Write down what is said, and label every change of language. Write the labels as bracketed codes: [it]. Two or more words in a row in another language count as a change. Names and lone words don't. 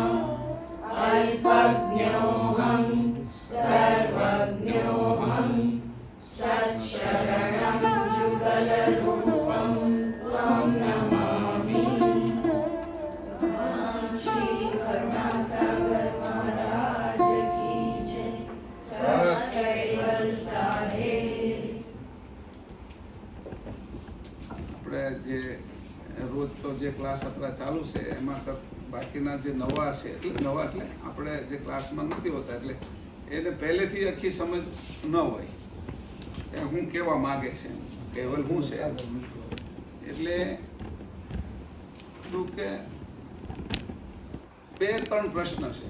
[sa] अल्पज्ञोऽहं सर्वज्ञोऽहं सत्शरणं जुगलरूपं त्वं नमामि। [hi] श्री करुणासागर महाराज की जय। सत्कैवल साहेब। [gu] આપણે જે રોજ તો જે ક્લાસ આપણા ચાલુ છે એમાં બાકીના જે નવા છે એટલે નવા એટલે આપણે જે ક્લાસમાં નથી હોતા એટલે એને પહેલેથી આખી સમજ ન હોય કે હું કેવા માગે છે કેવલ હું છે એટલે શું કે 2-3 પ્રશ્ન છે.